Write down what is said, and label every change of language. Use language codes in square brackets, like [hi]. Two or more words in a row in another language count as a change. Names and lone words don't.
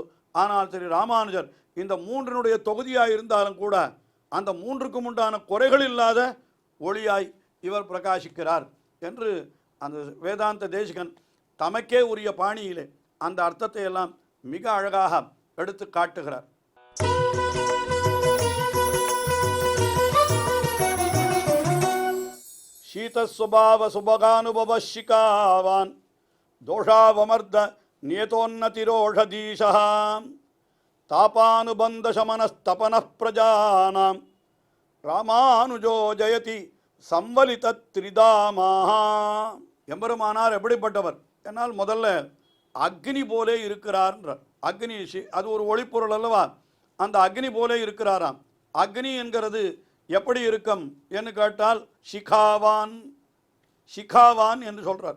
[ta] ஆனால் ஸ்ரீ ராமானுஜர் இந்த 3னுடைய தொகுதியாக இருந்தாலும் கூட அந்த 3க்கும் உண்டான குறைகள் இல்லாத ஒளியாய் இவர் பிரகாசிக்கிறார் என்று அந்த வேதாந்த தேசிகன் தமக்கே உரிய பாணியிலே அந்த அர்த்தத்தை எல்லாம் மிக அழகாக எடுத்து காட்டுகிறார். [sa] शीतस्वभाव सुभगानुभव शिकावान् दोषावमर्द नियतोन्नतिरोषधीशः तापानुबन्धशमनस्तपनः प्रजानां रामानुजो जयति संवलित त्रिधामा. [ta] எம்பெருமானார் எப்படிப்பட்டவர் என்னால் முதல்ல அக்னி போலே இருக்கிறார்ன்றார். அக்னி அது ஒரு ஒளிப்பொருள் அல்லவா, அந்த அக்னி போலே இருக்கிறாராம். அக்னி என்கிறது எப்படி இருக்கும் என்று கேட்டால் சிகாவான், சிகாவான் என்று சொல்கிறார்.